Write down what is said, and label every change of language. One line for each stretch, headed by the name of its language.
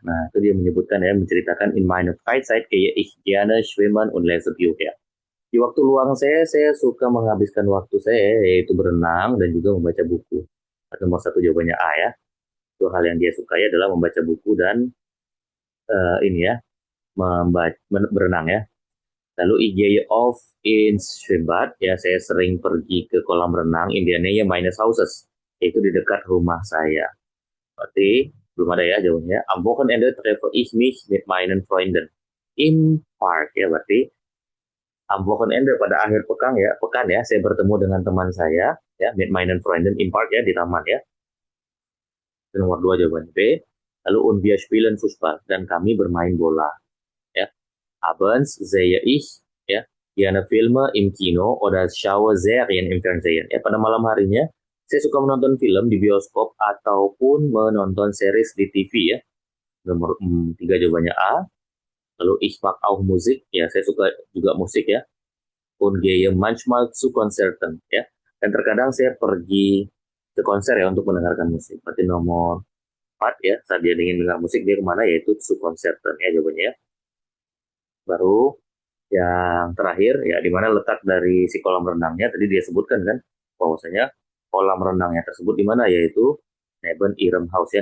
Indonesian: Nah, itu dia menyebutkan ya, menceritakan
German: in meine Freizeit gehe ich gerne schwimmen und lese Bücher.
Indonesian: Di waktu luang saya suka menghabiskan waktu saya yaitu berenang dan juga membaca buku. Nomor satu jawabannya A ya. Itu hal yang dia sukai adalah membaca buku dan ini ya, berenang ya. Lalu
German: ich gehe oft ins Schwimmbad,
Indonesian: ya saya sering pergi ke kolam renang
German: in der Nähe meines Hauses,
Indonesian: yaitu di dekat rumah saya. Berarti belum ada ya jawabannya.
German: Am Wochenende treffe ich mich mit meinen Freunden im Park
Indonesian: ya, berarti
German: am Wochenende
Indonesian: pada akhir pekan ya, saya bertemu dengan teman saya ya,
German: mit meinen Freunden im Park
Indonesian: ya, di taman ya. Itu nomor 2 jawabannya B. Lalu
German: und wir spielen Fußball,
Indonesian: dan kami bermain bola ya.
German: Abends sehe ich ya gerne Filme im Kino oder schaue Serien im Fernsehen.
Indonesian: Ya, pada malam harinya saya suka menonton film di bioskop ataupun menonton series di TV ya. Nomor 3 jawabannya A. Lalu
German: ich mag auch Musik,
Indonesian: ya saya suka juga musik ya.
German: Und gehe manchmal zu Konzerten ya.
Indonesian: Dan terkadang saya pergi ke konser ya untuk mendengarkan musik. Berarti nomor 4 ya, saat dia ingin dengar musik dia kemana, yaitu
German: zu Konzerten
Indonesian: ya jawabannya ya. Baru yang terakhir ya, di mana letak dari si kolam renangnya, tadi dia sebutkan kan bahwasanya kolam renangnya tersebut di mana, yaitu
German: neben ihrem Haus
Indonesian: ya.